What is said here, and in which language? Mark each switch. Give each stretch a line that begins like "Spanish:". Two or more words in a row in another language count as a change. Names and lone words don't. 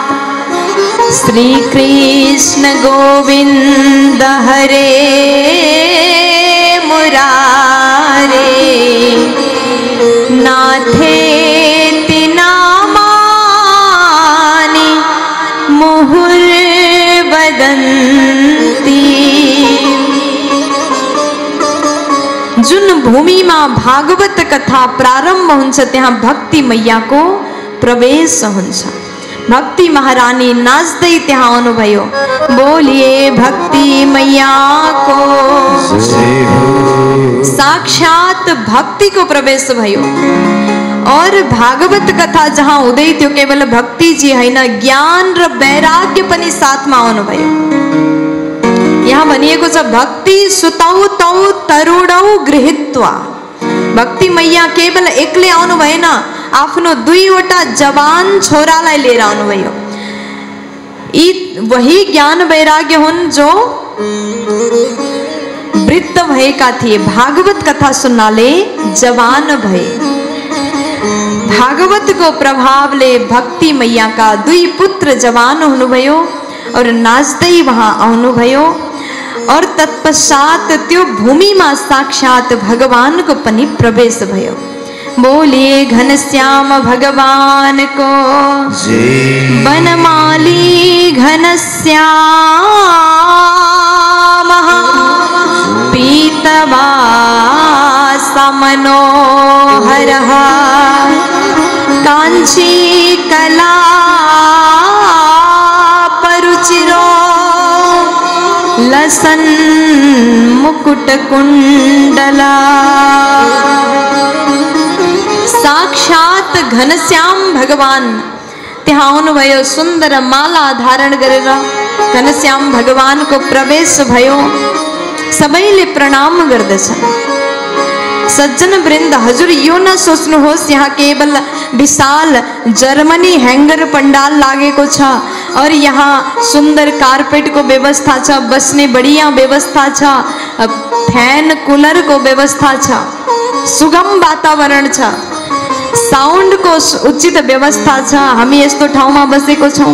Sanskrit: श्री कृष्ण गोविंद हरे मुरारे नाथेति नामानि मुहुर्वदन्ति।
Nepali: जुन भूमि में भागवत कथा प्रारंभ हुन्छ त्यहाँ भक्ति मैया को प्रवेश हुन्छ। भक्ति महारानी नाच्दै त्यहाँ आउनुभयो।
Hindi: बोलिए भक्ति मैया को।
Nepali: साक्षात भक्ति को प्रवेश भयो। और भागवत कथा जहाँ हुँदै थियो केवल भक्ति जी हैन, ज्ञान र वैराग्य पनि साथमा आउनुभयो। यहाँ भनिएको छ
Sanskrit: भक्ति सुतौ तौ तरुणौ गृहीत्वा।
Nepali: भक्ति मैया केवल एक्लै आउनु भएन, आफ्नो दुईवटा जवान छोरालाई लिएर आउनुभयो। यी वही ज्ञान वैराग्य हुन् जो वृद्ध भएका थिए, भागवत कथा सुन्नाले जवान भए। भागवतको प्रभावले भक्ति मैयाका दुई पुत्र जवान हुनुभयो और नाच्दै वहाँ आउनुभयो। और तत्पश्चात त्यो भूमिमा साक्षात भगवानको पनि प्रवेश भयो।
Hindi: बोलिए घनश्याम भगवान को,
Sanskrit: वनमाली घनश्याम पीतवास मनोहर कांची कला परुचिरो लसन मुकुट कुंडला।
Nepali: साक्षात घनश्याम भगवान त्यहाँ आउनुभयो, सुन्दर माला धारण गरेर घनश्याम भगवानको प्रवेश भयो। सबैले प्रणाम गर्दछन्। सज्जन वृन्द, हजुर यो न सोच्नुहोस् यहाँ केवल विशाल जर्मनी ह्याङ्गर पंडाल लागेको छ और यहाँ सुन्दर कार्पेटको व्यवस्था छ, बस्ने बढिया व्यवस्था छ, फ्यान कुलरको व्यवस्था छ, सुगम वातावरण छ, साउन्डको उचित व्यवस्था छ, हामी यस्तो ठाउँमा बसेको छौँ।